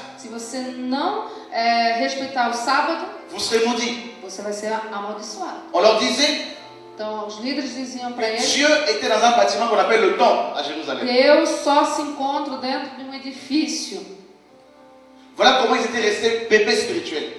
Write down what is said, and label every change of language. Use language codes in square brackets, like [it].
[pt] se você não respeitar o sábado, [fr] vous serez maudits. [pt] você vai ser amaldiçoado. [fr] On leur disait, [pt] Então os líderes diziam para eles, [fr] Dieu était dans un bâtiment qu'on appelle le temple à Jérusalem. [pt] Deus só se encontra dentro de um edifício. [fr] Voilà comment ils étaient restés bébés spirituels.